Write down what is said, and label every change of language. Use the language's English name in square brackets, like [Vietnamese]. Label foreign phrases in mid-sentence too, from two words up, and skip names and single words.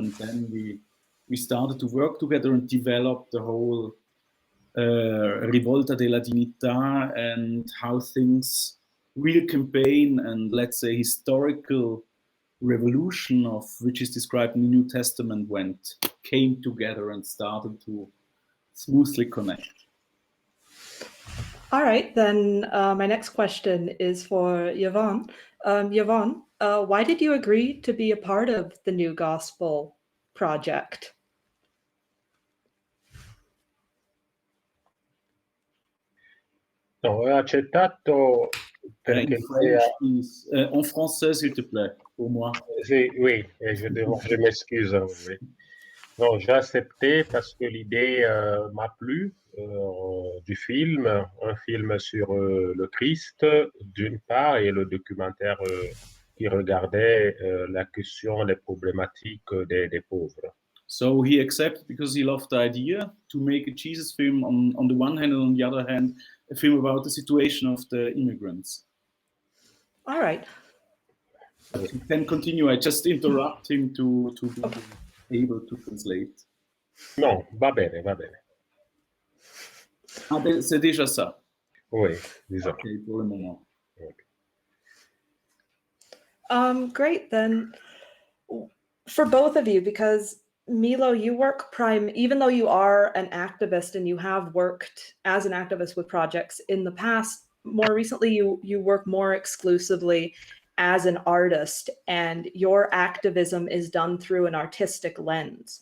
[English] And then we started to work together and develop the whole Rivolta della Dignità and how things, real campaign and let's say historical revolution of which is described in the New Testament came together and started to smoothly connect. All right, then my next question is for Yvan. Yvan, why did you agree to be a part of the New Gospel project? [Italian] No, ho accettato perché [French] en français, s'il te plaît, pour moi. Oui, je m'excuse. Oui. Non, j'ai accepté parce que l'idée m'a plu du film, un film sur le Christ d'une part et le documentaire qui regardait la question, les problématiques des pauvres. [English] So he accepted because he loved the idea to make a Jesus film on the one hand, and on the other hand, a film about the situation of the immigrants. All right. You can continue. I just interrupt him to be able to translate. [Italian] No, va bene, va bene. [French] Ah, c'est déjà ça. Oui, disons. Okay, pour le moment. [English] Okay. Great, then for both of you, because Milo, you work even though you are an activist and you have worked as an activist with projects in the past, more recently you work more exclusively as an artist, and your activism is done through an artistic lens.